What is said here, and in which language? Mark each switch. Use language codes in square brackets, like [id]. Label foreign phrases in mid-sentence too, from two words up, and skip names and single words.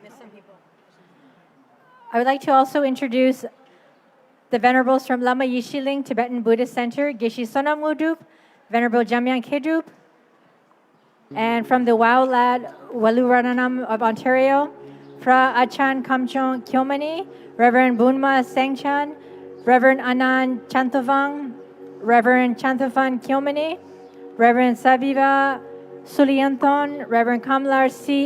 [en] I would like to also introduce the venerables from Lama Yishiling Tibetan Buddhist Center, Geshe Sonam Wudup, Venerable Jamyang Kedup, and from the Wow Lad Waluranam of Ontario, Fra Achan Kamchong Kyomani, Reverend Bunma Sengchan, Reverend Anand Chanthavang, Reverend Chanthavan Kyomani, Reverend Sabiva Sulianthon, Reverend Kamlar C.